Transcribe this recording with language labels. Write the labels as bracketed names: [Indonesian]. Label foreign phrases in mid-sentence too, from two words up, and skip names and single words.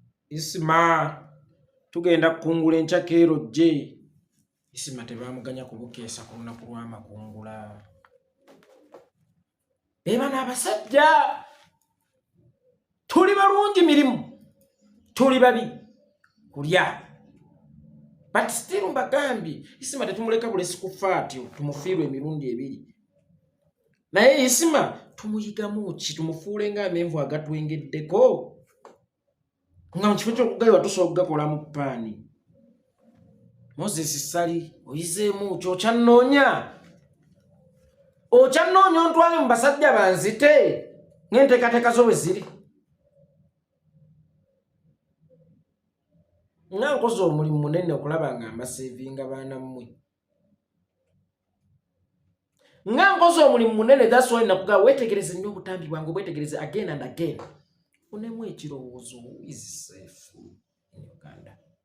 [Ganda] Isima, tugenda kukungula enkya Kero gye. Isima tebaamuganya kubukeesa ku lunaku lw'amakungula. Be bano abasajja, tuli balungi mirimu, tuli babi kulya. [English] But still [Ganda] mbagambye, Isima tetumuleka bulesi kufa atyo, tumufiirwe emirundi ebiri. Naye Isima tumuyigamu ki? Tumufuule ng'amenvu agatwengeddeko? Nga mu kifo ky'okugayiwa tusobola okugakola mu ppaani. Moses Sali, oyizeemu ki? Okyannoonya? Okyannoonya ontwale mu basajja banzite? Ng'enteekateeka zo bwe ziri? Nga nkoze omulimu munene okulaba nga mbaseevinga baana mmwe. Nga nkoze omulimu munene, [English] that's why [Ganda] nakugamba weetegereze nnyo obutambi bwange, obwetegereze [English] again and again. [Ganda] Funemu ekirowoozo, [English] who is safe in Uganda?